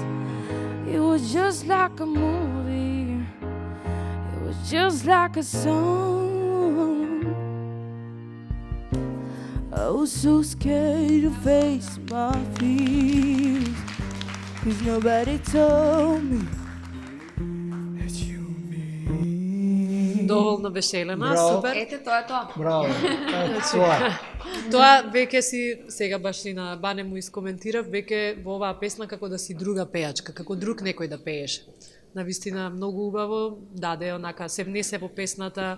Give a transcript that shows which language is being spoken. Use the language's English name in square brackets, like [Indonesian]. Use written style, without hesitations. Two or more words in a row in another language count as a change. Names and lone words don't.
[English] It was just like a movie, it was just like a song. I was so scared to face my fears, 'cause nobody told me that you mean. [Macedonian] Доволно беше Елена, Браво. супер. Ете, тоа е тоа. Браво. Тоа. Тоа веќе си, сега баш и на Бане му искоментирав, веќе во оваа песна како да си друга пејачка, како друг некој да пееше. Навистина многу убаво, даде онака, се внесе во песната.